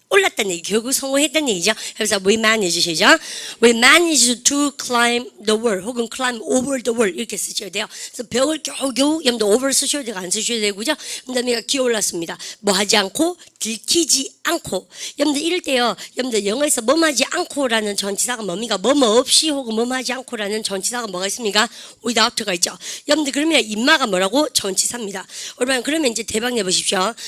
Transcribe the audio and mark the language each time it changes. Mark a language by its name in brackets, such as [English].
[Korean] 올랐다는 얘기, 결국 성공했다는 얘기죠. 그래서 [English] we manage [Korean] 시죠. [English] We managed to climb the wall 혹은 climb over the wall [Korean] 이렇게 쓰셔야 돼요. 그래서 벽을 겨우겨우 여러분들 over 쓰셔야 되고 안 쓰셔야 되고 그죠? 그다음에 기어 올랐습니다. 뭐 하지 않고 들키지 않고. 여러분들 이럴 때요. 여러분들 영어에서 뭐하지 않고라는 전치사가 뭡니까? 뭐뭐 없이 혹은 뭐하지 않고라는 전치사가 뭐가 있습니까? without가 있죠. 여러분들 그러면 인마가 뭐라고? 전치사입니다. 여러분 그러면 이제 대박 내보십시오.